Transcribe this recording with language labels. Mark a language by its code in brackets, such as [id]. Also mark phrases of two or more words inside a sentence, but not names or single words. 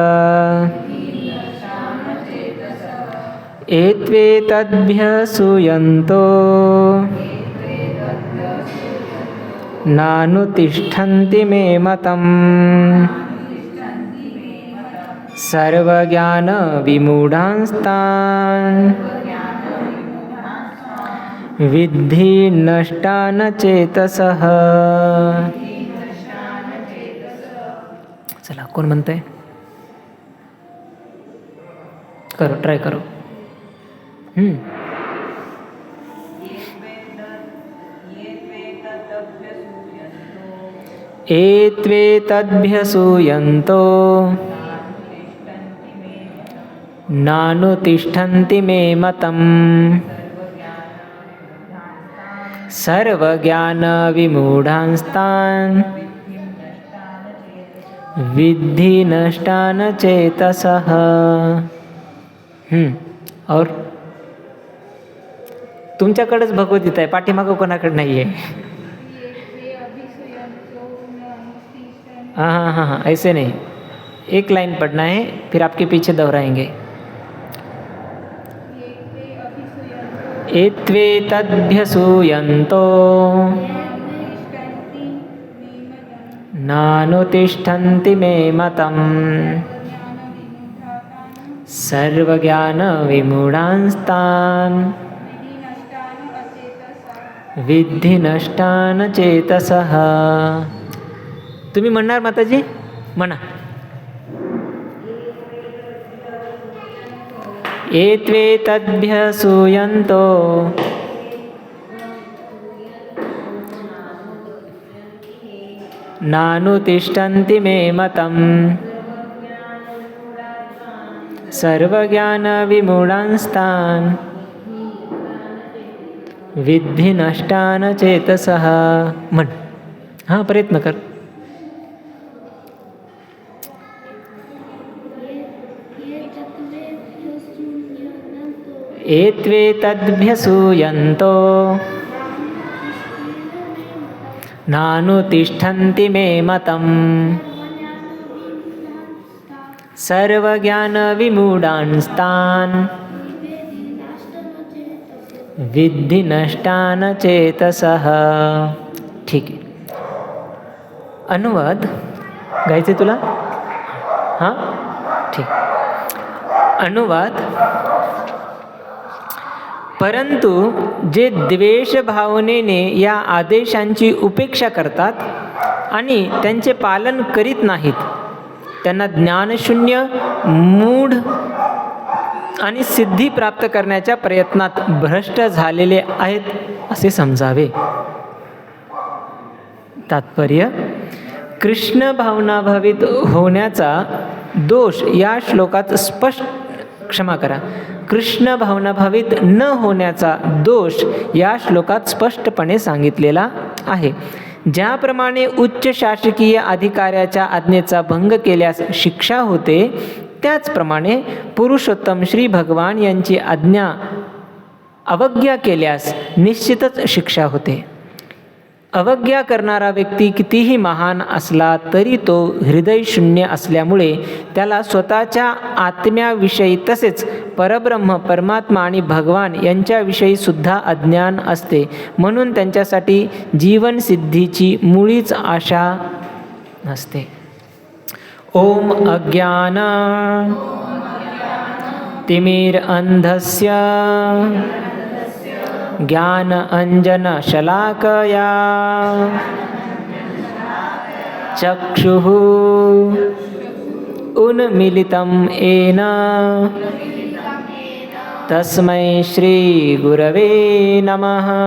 [sa] एत्वेतद्भिसूयन्तो नानुतिष्ठन्ति मे मतम् सर्वज्ञानविमूढांस्तान् विद्धि नष्टान् चेतसः. [mr] चला, कोण म्हणतंय? [hi] करो, ट्राय करो. [sa] एत्वेतद्भ्यसूयन्तो नानुतिष्ठन्ति मे मतम् सर्वज्ञानविमूढांस्तान् विद्धि नष्टान् चेतसः. [mr] और तुमच्याकडेच भगवद्गीता आहे, पाठीमागं कोणाकडे नाही आहे. [hi] हाँ, ऐसे नहीं, एक लाइन पढ़ना है, फिर आपके पीछे दोहराएंगे. [sa] एत्वेतद्भ्यसूयन्तो नानुतिष्ठन्ति मे मतम् सर्वज्ञानविमूढांस्तान् विद्धि नष्टान् चेतसः. [mr] तुम्ही म्हणणार माताजी? म्हणा. [sa] एत्वेतद्भ्यसूयन्तो नानुतिष्ठन्ति मे मतम् सर्वज्ञानविमूढांस्तान् विद्धि नष्टान् चेतसः. [mr] म्हण. हां, प्रयत्न कर. [sa] एत्वेतद्भ्यसूयन्तो नानुतिष्ठन्ति मे मतम् सर्वज्ञानविमूढांस्तान् विद्धि नष्टान् चेतसः. [mr] ठीक आहे. अनुवाद गायचे तुला? हां, ठीक. अनुवाद. परंतु जे द्वेष भावनेने या आदेशांची उपेक्षा करतात आणि त्यांचे पालन करीत नाहीत, त्यांना ज्ञानशून्य, मूढ आणि सिद्धी प्राप्त करण्याच्या प्रयत्नात भ्रष्ट झालेले आहेत असे समजावे. तात्पर्य: कृष्ण भावनाभावित होण्याचा दोष या श्लोकात कृष्ण भावनाभावित न होण्याचा दोष या श्लोकात स्पष्टपणे सांगितलेला आहे. ज्याप्रमाणे उच्च शासकीय अधिकाऱ्याच्या आज्ञेचा भंग केल्यास शिक्षा होते, त्याचप्रमाणे पुरुषोत्तम श्री भगवान यांची आज्ञा अवज्ञा केल्यास निश्चितच शिक्षा होते. अवज्ञा करणारा व्यक्ती कितीही महान असला तरी तो हृदयशून्य असल्यामुळे त्याला स्वतःच्या आत्म्याविषयी तसेच परब्रह्म, परमात्मा आणि भगवान यांच्याविषयी सुद्धा अज्ञान असते. म्हणून त्यांच्यासाठी जीवनसिद्धीची मुळीच आशा नसते. [sa] ओम अज्ञान तिमिर अंधस्य ज्ञान अंजन शलाकया चक्षुः उन्मीलितं येन तस्मै श्रीगुरवे नमः।